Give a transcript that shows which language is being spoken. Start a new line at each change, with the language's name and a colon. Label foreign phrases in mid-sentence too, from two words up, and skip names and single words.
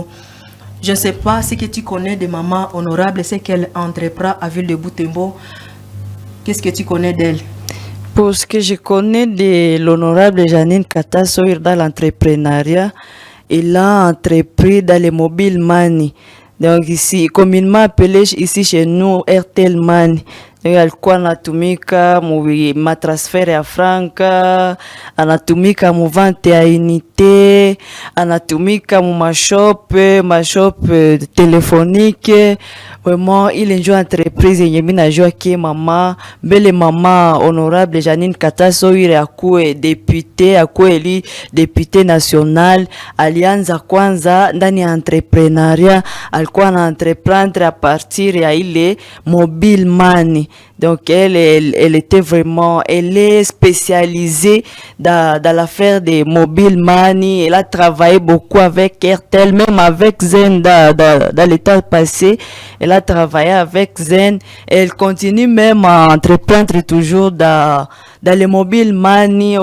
French: Je ne sais pas ce que tu connais de maman honorable, c'est qu'elle entreprend à ville de Butembo. Qu'est-ce que tu connais d'elle? Pour ce que je connais de l'honorable Janine Katasoire dans l'entrepreneuriat, elle a entrepris dans les
English: mobile money.
French: Donc ici, communément appelé ici chez nous Airtel Money.
Swahili: Alikuwa anatumika ma transfer ya franka, anatumika mu vente ya unité, anatumika mu mashop téléphonique.
French: Vraiment, il est une entreprise
Swahili: yenye mimi najua ki mama honorable Janine Katasoire akuwe député, akuwe
French: député national,
Swahili: alianza kwanza ndani ya entrepreneuria, alikuwa na
French: entreprendre à partir
Swahili: ya ile
English: mobile money.
French: Donc elle était vraiment, elle est spécialisée dans l'affaire des
English: mobile money.
French: Elle a travaillé beaucoup avec Airtel, même avec Zen dans l'état passé. Elle a travaillé avec Zen. Elle continue même à entreprendre toujours dans les
English: mobile money.